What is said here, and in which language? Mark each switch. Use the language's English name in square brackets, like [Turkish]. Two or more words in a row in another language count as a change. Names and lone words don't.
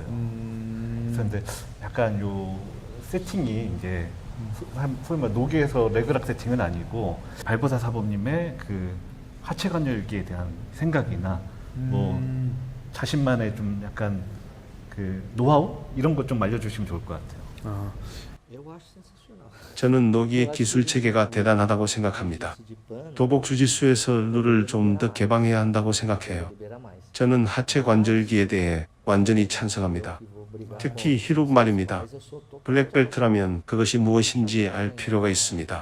[Korean] 그래서 근데 약간 요 세팅이 이제 소위 말 노기에서 레그락 세팅은 아니고 발보사 사범님의 그 하체 관절기에 대한 생각이나 뭐 자신만의 좀 약간 그 노하우 이런 것 좀 알려주시면 좋을 것 같아요. 아, [Portuguese] Eu acho sensacional. [Korean] 저는 노기의 기술 체계가 대단하다고 생각합니다. 도복 주짓수에서 룰을 좀 더 개방해야 한다고 생각해요. 저는 하체 관절기에 대해 완전히 찬성합니다. 특히 히룹 말입니다. 블랙벨트라면 그것이 무엇인지 알 필요가 있습니다.